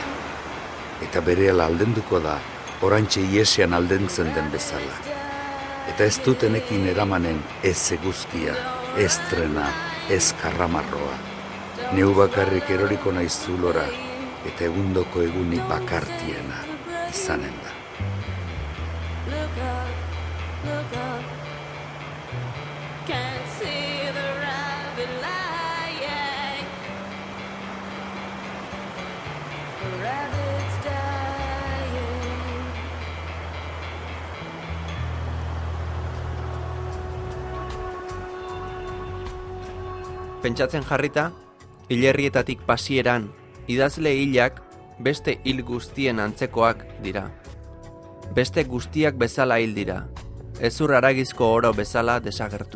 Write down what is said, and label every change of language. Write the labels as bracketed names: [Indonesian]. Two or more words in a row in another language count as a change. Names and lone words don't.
[Basque] Eta berehala aldenduko da, oraintxe iesean aldentzen den bezala. Eta ez dutenekin eramanen ez eguzkia, ez trena, ez karramarroa. Neu bakarrik eroriko naiz zulora, eta egundoko egunik bakartiena izanen da. [English] Look up, can't see the rabbit lying. The rabbit's dying. [Basque] Pentsatzen jarrita, hilerrietatik pasieran, idazle hilak beste hil guztien antzekoak dira. Beste guztiak bezala hil dira, ezur haragizko oro bezala desagertu.